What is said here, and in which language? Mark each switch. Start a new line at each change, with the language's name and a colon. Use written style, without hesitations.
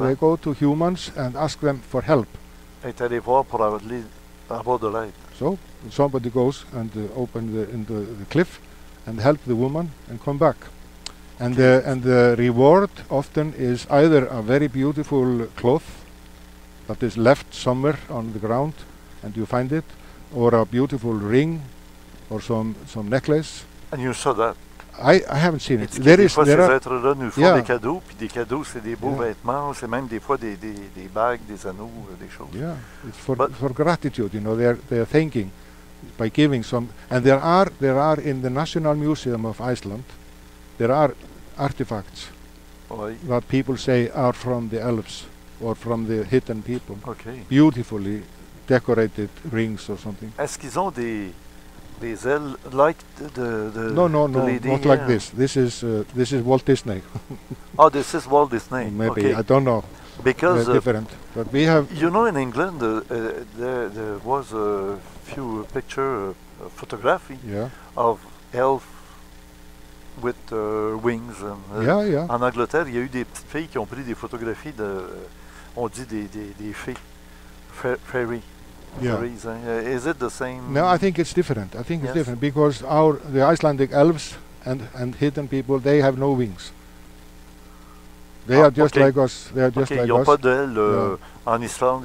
English: they go to humans and ask them for help.
French: Il est allé voir pour avoir de l'aide.
English: So somebody goes and open the cliff and help the woman and come back. And the reward often is either a very beautiful cloth that is left somewhere on the ground and you find it, or a beautiful ring or some necklace. And you saw that. I haven't seen it.
French: Des fois, ces êtres-là nous font des cadeaux, puis des cadeaux, c'est des beaux vêtements, c'est même des fois des bagues, des anneaux, des choses.
English: Yeah, it's for gratitude, you know, they are thanking by giving some. And there are in the National Museum of Iceland, there are artifacts that people say are from the elves or from the hidden people. Okay. Beautifully decorated rings or something.
French: Est-ce qu'ils ont des ailes like
English: No, not like this. This is Walt Disney. Oh, this is Walt Disney. Maybe, okay. I don't know. Because different. But we have. You know, in England, there was a few photography of elf with wings.
French: And, en Angleterre, il y a eu des petites filles qui ont pris des photographies on dit des fées, fairy.
English: Yeah. Is it the same? No, I think it's different. I think it's different because the Icelandic elves and hidden people, they have no wings. They are just like us. They are just like us.
French: Ils n'ont pas d'ailes en Islande.